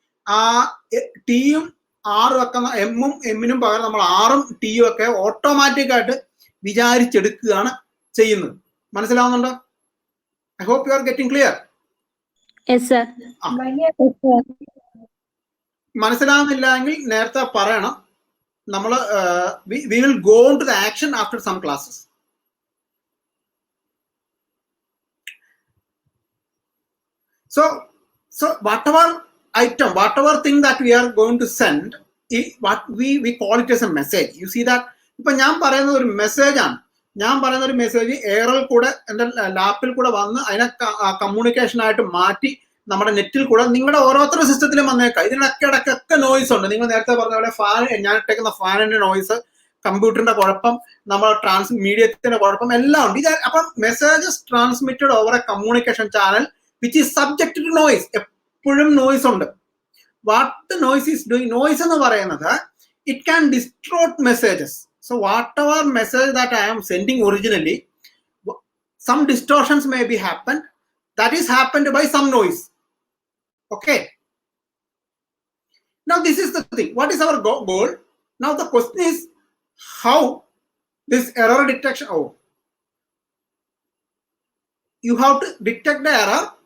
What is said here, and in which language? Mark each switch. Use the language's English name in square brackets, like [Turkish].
[Malayalam] ആ ടിയും ആറും ഒക്കെ എമ്മും എമ്മിനും പകരം നമ്മൾ ആറും ടിയും ഒക്കെ ഓട്ടോമാറ്റിക് ആയിട്ട് വിചാരിച്ചെടുക്കുകയാണ് ചെയ്യുന്നത്. മനസ്സിലാവുന്നുണ്ടോ? [English] I hope you are getting clear. [Malayalam] മനസ്സിലാവുന്നില്ല എങ്കിൽ നേരത്തെ പറയണം. നമ്മൾ [English] we will go on to the action after some classes. So whatever item, whatever thing that we are going to send, what we call it as a message. You see that [Malayalam] ഇപ്പൊ ഞാൻ പറയുന്ന ഒരു message ആണ്. ഞാൻ പറയുന്ന ഒരു message എയറിൽ കൂടെ എൻ്റെ ലാപ്പിൽ കൂടെ വന്ന് അതിനെ കമ്മ്യൂണിക്കേഷൻ ആയിട്ട് മാറ്റി നമ്മുടെ നെറ്റിൽ കൂടെ നിങ്ങളുടെ ഓരോരുത്തരുടെ സിസ്റ്റത്തിലും വന്നേക്കാം. ഇതിനൊക്കെ ഇടയ്ക്കൊക്കെ നോയ്സ് ഉണ്ട്. നിങ്ങൾ നേരത്തെ പറഞ്ഞ പോലെ ഫാൻ, ഞാൻ ഇട്ടേക്കുന്ന ഫാനിന്റെ നോയ്സ്, കമ്പ്യൂട്ടറിന്റെ കുഴപ്പം, നമ്മൾ മീഡിയത്തിന്റെ കുഴപ്പം എല്ലാം ഉണ്ട്. ഇത് അപ്പം [English] Messages transmitted over a communication channel which is subject to noise. [Malayalam] എപ്പോഴും നോയ്സ് ഉണ്ട്. [English] What noise is doing? Noise [Malayalam] എന്ന് പറയുന്നത് [English] It can distort messages. So whatever message that I am sending originally, some distortions may be happen. That is happened by some noise. Okay. Now this is the thing. What is our goal? Now the question is how this error detection. Oh, you have to detect the error.